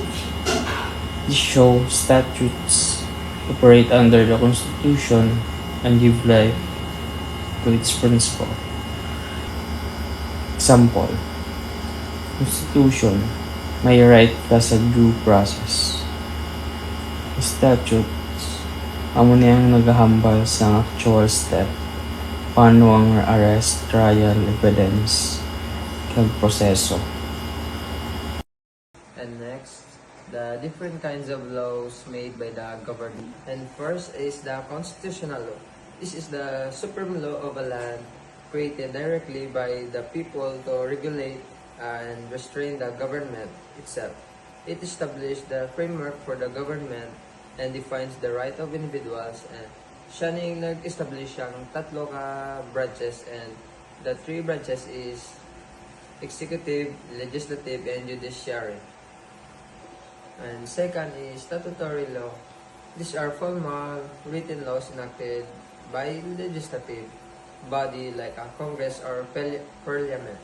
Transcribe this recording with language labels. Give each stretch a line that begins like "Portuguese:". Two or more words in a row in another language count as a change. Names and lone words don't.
English: These show statutes operate under the Constitution and give life to its principle.
Hiligaynon: Example, Constitution, may right ka sa
English: due process.
Hiligaynon: Statutes, amo niyang naghahambal sa
English: actual step,
Hiligaynon: paano ang arrest, trial, evidence, kag proseso.
English: And next, the different kinds of laws made by the government. And first is the constitutional law. This is the supreme law of a land created directly by the people to regulate and restrain the government itself. It established the framework for the government and defines the right of individuals, and
Hiligaynon: siya ning nag-establish ang tatlo ka branches,
English: and the three branches is executive, legislative, and judiciary. And second is statutory law. These are formal written laws enacted by legislative body like a Congress or Parliament.